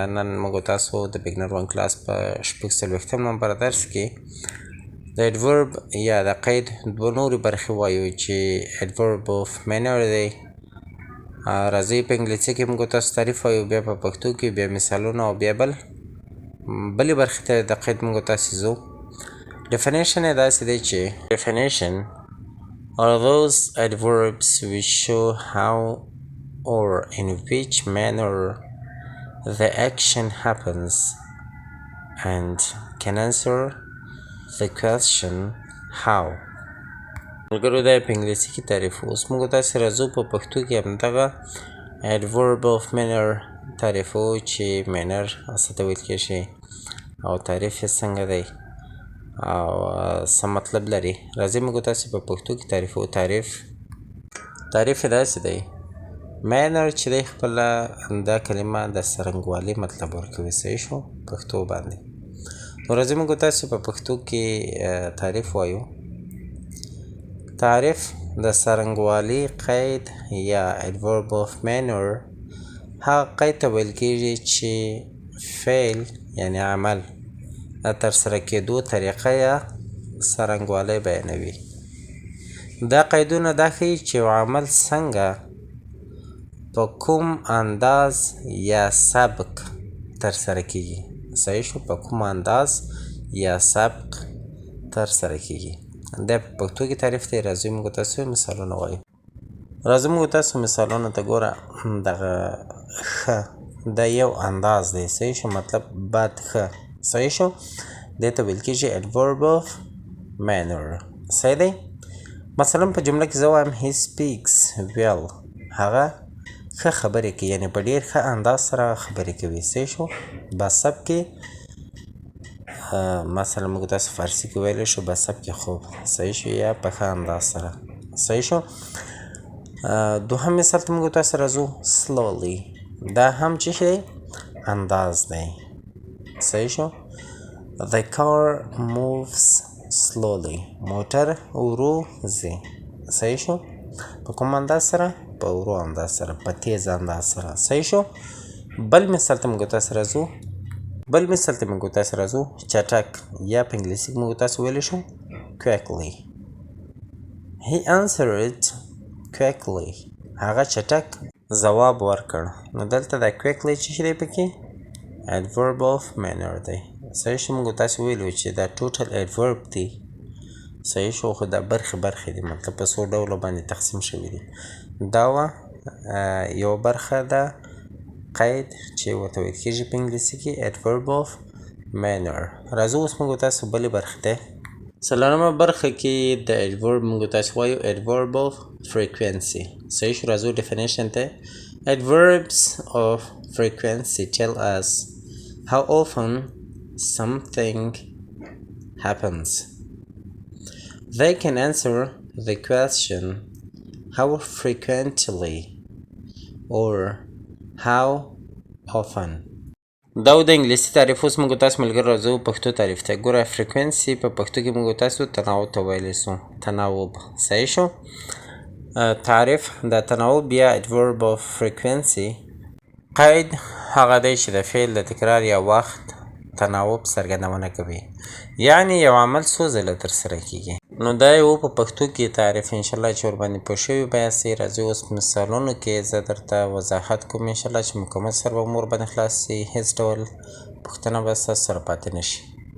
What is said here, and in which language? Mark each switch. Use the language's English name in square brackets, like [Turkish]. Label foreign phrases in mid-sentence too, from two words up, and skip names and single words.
[Pashto] نن موږ تاسو د بګنر 1 کلاس په شپږ څلوېښتم نمبر درس کې د اډورب یا د قید دوه نورې برخې وایو چې [English] adverb of manner [Pashto] دی. راځئ په انګلیسي کې موږ تاسو تعریف وایو، بیا په پښتو کې بیا مثالونه او بیا بلې برخې ته د قید موږ تاسو ځو. ډیفینیشن یې داسې دی چې ډیفینیشن [English] are those adverbs which show how or in which manner the action happens and can answer the question how. [Pashto] ملګرو دا په انګلیسي کې تعریف. اوس موږ تاسې راځو په پښتو کې همدغه [English] adverb of manner [Pashto] تعریفو چې manner څه ته ویل کېږي او تعریف یې څنګه دی او څه مطلب لري. راځئ موږ تاسې په پښتو کې تعریفو. تعریف یې داسې دی: مینر چې دی خپله دا کلمه د څرنګوالي مطلب ورکوي. صحیح شو پښتو باندې. نو راځئ موږ تاسې په پښتو کې تعریف وایو. تعریف د څرنګوالي قید یا [English] adverb of manner [Pashto] هغه قید ته ویل کېږي چې فعل یعنی عمل د ترسره کېدو طریقه یا څرنګوالی بیانوي. دا قیدونه دا ښیي چې یو عمل څنګه په کوم انداز یا سبک ترسره کېږي. صحیح شو، په کوم انداز یا سبک ترسره کېږي. دا په پښتو کې تعریف دی. راځئ موږ تاسو مثالونه وایو. راځئ موږ تاسو مثالونه ته ګوره. دغه ښه دا یو انداز دی. صحیح شو، مطلب بد ښه. صحیح شو، دې ته ویل کېږي [English] adverb of manner. [Pashto] صحیح دی. [English] مثلا په جمله کې زه وایم he speaks well. [Pashto] هغه ښه خبرې کوي، یعنې په ډېر ښه انداز سره خبرې کوي. صحیح شو، بسب کې مثلا موږ تاسو فارسي کې ویلی شو بسب کې خوب. صحیح شو، یا په ښه انداز سره. صحیح شو. دوهم مثال ته موږ تاسو راځو. slowly دا هم چې شی انداز دی. صحیح شو. [English] the car moves slowly. [Pashto] موټر ورو ځي. صحیح شو، په کوم انداز سره؟ په ورو انداز سره، په تیز انداز سره. صحیح شو. بل مثال ته موږ تاسو راځو. چټک یا په انګلیسي کې موږ تاسو ویلی شو quickly. [English] he answered quickly. [Pashto] هغه چټک ځواب ورکړ. نو دلته دا quickly چې شی دی پکې [English] adverb of manner [Pashto] دی. صحیح شو. موږ تاسو ویلو چې دا ټوټل adverb دی. صحیح شو، خو دا برخې دي، مطلب په څو ډولو باندې تقسیم شوي دي. دا یو برخه ده قید چې ورته ویل کېږي په انګلیسي کې [English] adverb of manner. [Pashto] راځو اوس موږ تاسو بلې برخې ته. څلورمه برخه کې د adverb موږ تاسو وایو [English] adverb of frequency. [Pashto] صحیح شو. راځو definition ته. [English] Adverbs of frequency tell us how often something happens. They can answer the question how frequently or how often. [Pashto] دا د انګلیسي تعریف. اوس موږ تاسو ملګري راځو پښتو تعریف ته. ګوره فریکوینسي په پښتو کې موږ تاسو تناوب ته ویلی سو. تناوب. صحیح شو. تعریف د تناوب یا [English] adverb of frequency [Pashto] قید هغه دی چې د فعل د تکرار یا وخت تناوب څرګندونه کوي، یعنی یو عمل څو ځله ترسره کېږي. نو دا یو په پښتو کې تعریف انشاءالله چې ورباندې پوه شوي به یاستئ. راځئ اوس مثالونو کې زه درته وضاحت کوم انشاءالله چې مکمل سره به مو ورباندې خلاص شي، هېڅ ډول پوښتنه به ستاسو سره پاتې نه شي.